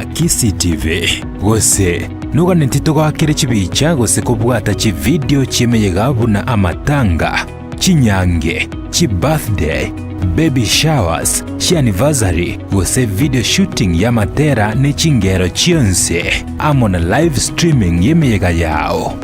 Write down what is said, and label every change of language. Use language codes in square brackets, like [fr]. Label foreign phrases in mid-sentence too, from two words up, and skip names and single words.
[guz] Kisi TV gose noga netitogakire chibicha gose kubwata chi video chimeyega buna amatanga chinyange chi [en] birthday baby showers [guz] chi anniversary gose [en] video shooting [guz] ya matera ne chingero chionse amona [en] live streaming [guz] yemeyega yao.